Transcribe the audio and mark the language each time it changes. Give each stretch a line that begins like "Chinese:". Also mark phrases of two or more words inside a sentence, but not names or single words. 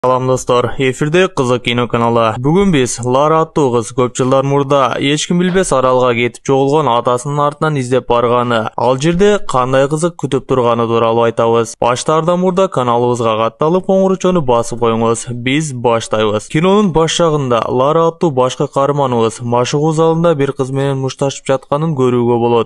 Kyrgyz: Salam dostlar, efirde Kızık Kino kanalı. Bugün biz Lara аттуу kız көп жылдар мурда эч ким билбес аралга кетип жоголгон атасынын артынан издеп барганы, ал жерде кандай кызык күтүп турганы тууралуу айтабыз. Баштаардан мурда каналыбызга катталып коңгурочону басып коюңуз. Биз баштайбыз. Кинонун баш жагында Lara аттуу башкы каарманыбыз машыгуу залында бир кыз менен мушташып жатканын көрүүгө болот.